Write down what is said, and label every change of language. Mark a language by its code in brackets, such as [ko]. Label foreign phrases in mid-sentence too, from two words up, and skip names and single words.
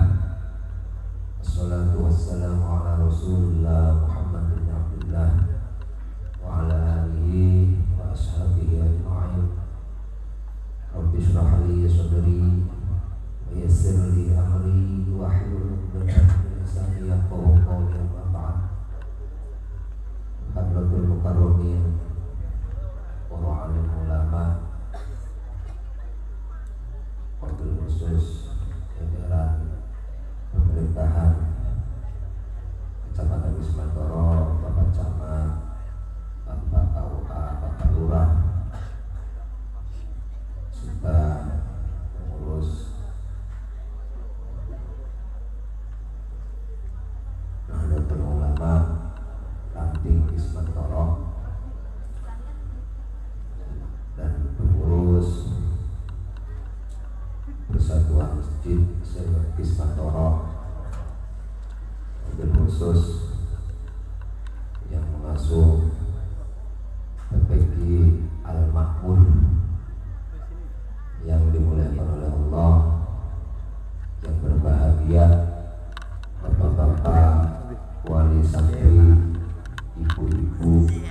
[ar] والصلاة والسلام على رسول الله محمد بن عبد الله وعلى آله وأصحابه أجمعين. رب اشرح لي صدري ويسر لي أمري واحلل عقدة من لساني يفقهوا قولي. أما بعد. حضرات المكرمين وعالم علماء، وبالخصوص [id] jajaran pemerintahan Kecamatan Wismantoro, Bapak Camat, Bapak KUA, Bapak Lurah, serta pengurus Nahdlatul Ulama Ranting Wismantoro dan pengurus Persatuan Masjid Wismantoro, [ar] وبالخصوص [id] yang mengasuh PPG Al-Makmur yang dimuliakan oleh Allah, yang berbahagia bapak-bapak wali santri, ibu-ibu,